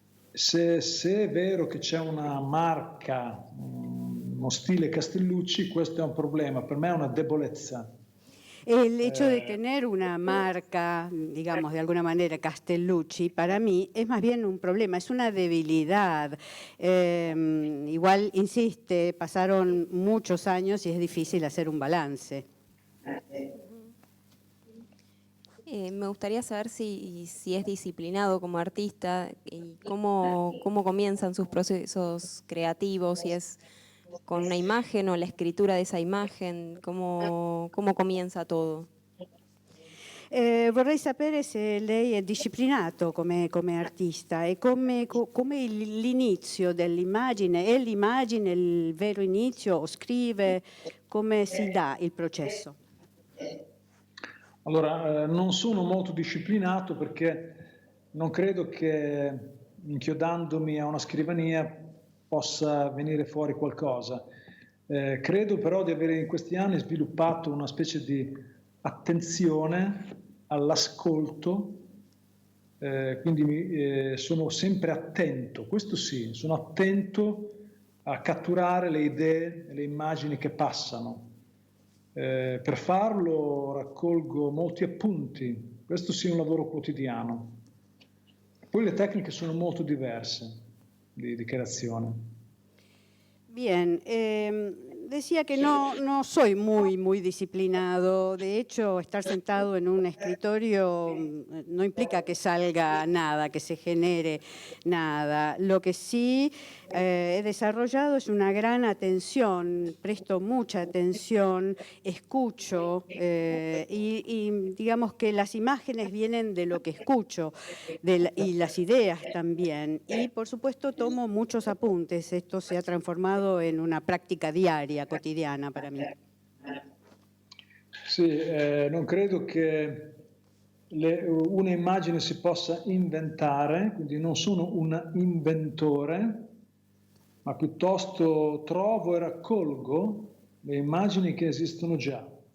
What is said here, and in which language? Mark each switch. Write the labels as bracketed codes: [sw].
[it] Se è vero che c'è una marca, uno stile Castellucci, questo è un problema, per me è una debolezza. [es] El hecho de tener una marca, digamos, de alguna manera, Castellucci, para mí es más bien un problema, es una debilidad. Igual, insiste, pasaron muchos años y es difícil hacer un balance. Me gustaría saber si es disciplinado como artista y cómo comienzan sus procesos creativos, si es con una imagen o la escritura de esa imagen, cómo comienza todo. [it] Vorrei sapere se lei è disciplinato come artista e come l'inizio dell'immagine, è l'immagine il vero inizio o scrive, come si dà il processo? Allora, non sono molto disciplinato perché non credo che inchiodandomi a una scrivania possa venire fuori qualcosa. Credo però di avere in questi anni sviluppato una specie di attenzione all'ascolto, quindi sono sempre attento, questo sì, sono attento a catturare le idee e le immagini che passano. Per farlo raccolgo molti appunti, questo sì è un lavoro quotidiano. Poi le tecniche sono molto diverse di creazione. [es] Bien, decía que no soy muy disciplinado. De hecho, estar sentado en un escritorio no implica que salga nada, que se genere nada. Lo que sí he desarrollado es una gran atención, presto mucha atención, escucho y digamos que las imágenes vienen de lo que escucho y las ideas también. Y por supuesto tomo muchos apuntes. Esto se ha transformado en una práctica diaria, quotidiana para mí. [it] Sì, non credo che una immagine si possa inventare, quindi non sono un inventore, ma piuttosto trovo e raccolgo le immagini che esistono già.